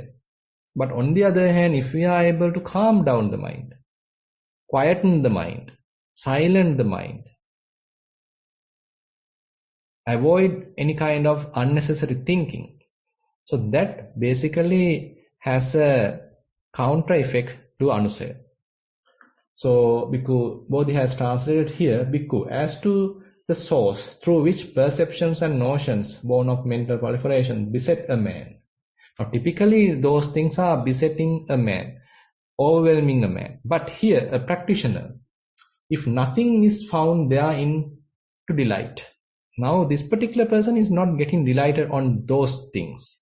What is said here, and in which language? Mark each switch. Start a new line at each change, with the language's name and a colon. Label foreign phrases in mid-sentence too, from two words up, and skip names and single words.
English: But on the other hand, if we are able to calm down the mind, quieten the mind, silence the mind, avoid any kind of unnecessary thinking, so that basically has a counter effect to anusaya. So Bhikkhu Bodhi has translated here, Bhikkhu, as to the source through which perceptions and notions born of mental proliferation beset a man. Now typically those things are besetting a man, overwhelming a man. But here a practitioner, if nothing is found therein to delight, now this particular person is not getting delighted on those things.